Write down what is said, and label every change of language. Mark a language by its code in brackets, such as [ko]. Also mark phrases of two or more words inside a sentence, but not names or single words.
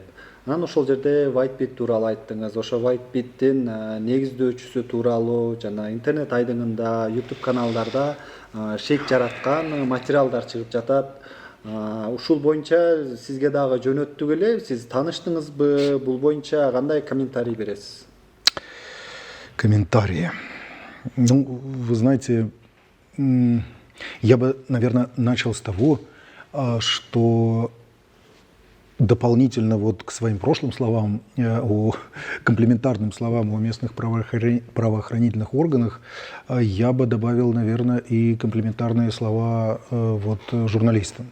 [ky] Анан ошол жерде Whitebit тууралуу айттыңыз. Ошо Whitebit'тин негиздөөчүсү тууралуу жана интернет айдыңында, YouTube каналдарда шек жараткан материалдар чыгып жатат. Ушул боюнча сизге дагы жөнөттүк эле. Сиз тааныштыңызбы? Бул боюнча кандай комментарий бересиз? [ru] Комментарии. Ну, вы знаете, я бы, наверное, начал с того, что дополнительно вот к своим прошлым словам, комплементарным словам о местных правоохранительных органах, я бы добавил, наверное, и комплементарные слова вот журналистам.